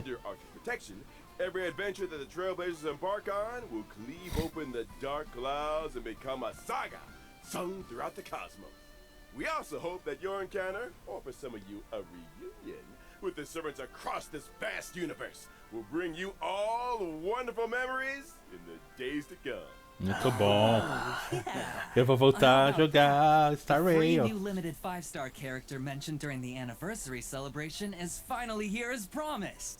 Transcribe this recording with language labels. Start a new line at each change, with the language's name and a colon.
English: under Archer's protection, every adventure that the Trailblazers embark on will cleave open the dark clouds and become a saga sung throughout the cosmos. We also hope that your encounter, or for some of you, a reunion, with the servants across this vast universe will bring you all wonderful memories in the days to come.
Portuguese: Muito bom. Eu vou voltar a jogar Star
English: The free
Portuguese: Rail.
English: new limited 5-star character mentioned during the anniversary celebration is finally here as promised.